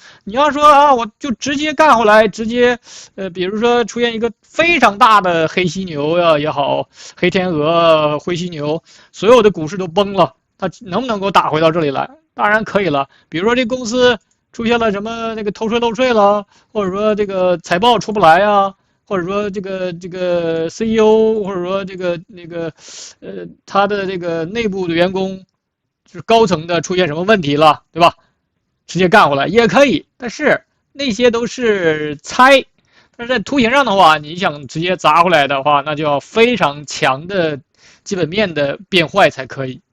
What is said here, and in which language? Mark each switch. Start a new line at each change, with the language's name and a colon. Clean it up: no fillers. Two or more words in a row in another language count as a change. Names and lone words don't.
Chinese: 你要說啊，我就直接幹回來，直接比如說出現一個非常大的黑犀牛呀也好，黑天鵝、灰犀牛，所有的股市都崩了，它能不能夠打回到這裡來？當然可以了。比如說這公司出現了什麼那個偷稅漏稅了，或者說這個財報出不來啊，或者說這個 CEO，或者說他的這個內部的員工，就是高層的出現什麼問題了，對吧？直接幹回來也可以，但是那些都是猜。但是在圖形上的話，你想直接砸回來的話，那就要非常強的基本面的變壞才可以。